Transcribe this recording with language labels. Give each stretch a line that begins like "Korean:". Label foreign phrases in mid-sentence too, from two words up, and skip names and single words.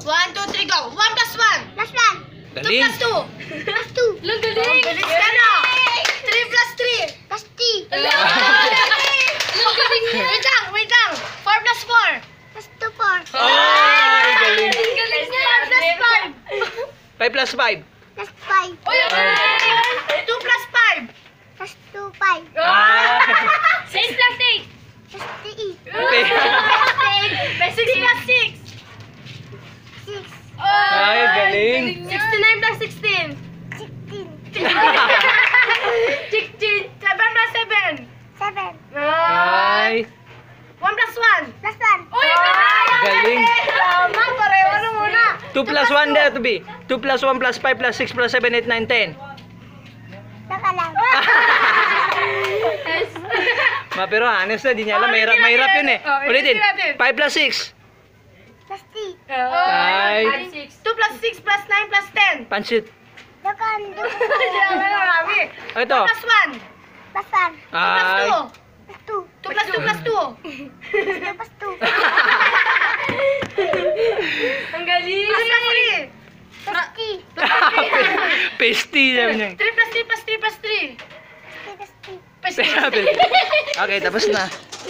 English: 1, 2, 3, go. 1 plus 1. Plus 1. 2
Filipino: Galing.
English: plus 2. Plus 2.
Filipino: Lang galing. Galing ka na.
English: 3 plus 3. Plus 3.
Filipino: Lang galing niya. Wait lang.
English: 4 plus 4. Plus 2, 4.
Filipino: Ay, galing. Galing niya.
English: 5 plus 5. 5 plus 5. Plus 5. 2 plus 5. Plus 2, 5. Ah. 6 plus 8. Plus 3. Okay. 6 plus 6. 6.
Filipino: Ay, galing.
English: 69 plus 16. 16. 16. 7 plus 7. 7.
Filipino: Ay,
English: 1 plus 1. Plus 1. Uy,
Filipino: galing. tama, pareho na muna.
English: 2 plus 1 there to be. 2 plus 1 plus 5 plus 6 plus 7, 8, 9, 10.
Filipino: Saka lang. Pero honest na, di niya alam. Mahirap yun eh. Ulitin.
English: 5 plus 6. Plus 3.
Filipino: Ay.
English: 2 plus 6 plus 9 plus 10.
Filipino: Pansit. Dakan. Ito.
English: 2 plus 1. Plus 1. 2 plus
Filipino: Ay.
English: 2. 2 plus 2 plus 2. 2 plus 2.
Filipino: Ang galing.
English: Plus 3. Plus 3.
Filipino: Pasty sabi niya.
English: 3 plus 3 plus 3 plus 3. 3 plus 3.
Filipino: Okay, tapos na.